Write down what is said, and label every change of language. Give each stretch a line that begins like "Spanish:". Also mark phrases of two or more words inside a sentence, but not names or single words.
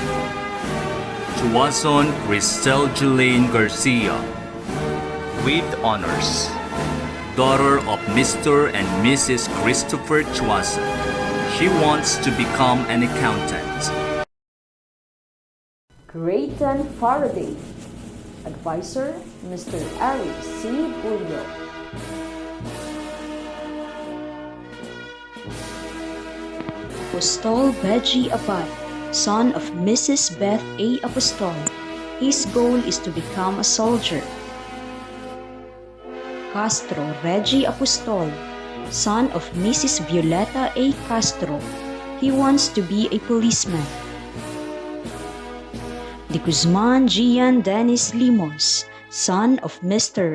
English: Chuazon Cristel Jelaine Garcia, with honors, daughter of Mr. and Mrs. Christopher Chuazon. She wants to become an accountant. Grayton Faraday, advisor, Mr. Ari C. Bulio. Apostol Beji Abad, son of Mrs. Beth A. Apostol. His goal is to become a soldier. Castro Reggie Apostol, son of Mrs. Violeta A. Castro. He wants to be a policeman. De Guzman Gian Dennis Limos, son of Mr.